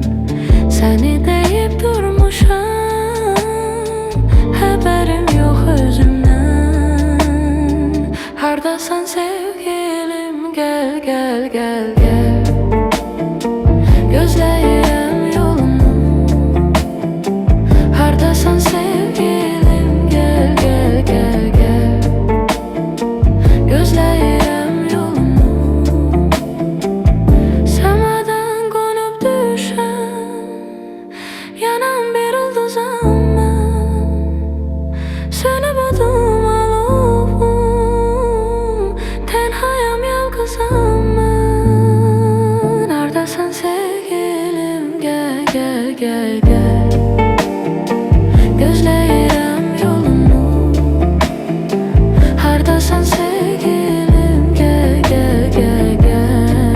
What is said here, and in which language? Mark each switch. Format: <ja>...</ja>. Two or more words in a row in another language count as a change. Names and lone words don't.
<tr>Seni deyip durmuşam, haberim yok özümden.</tr> <az>Hardasan sevgilim, gel gel gel gel. Gözləyirəm yolunu. Hardasan sevgilim, gel gel gel gel. Gözləyirəm yolunu. Səmadan qonub düşən, yanan bir ulduzam mən. Sönüb odum alovum, tənhayam yalqızam mən. Hardasan sevgilim, gel gel gel gel. Gözləyirəm yolunu. Hardasan sevgilim, gel gel gel gel.</az>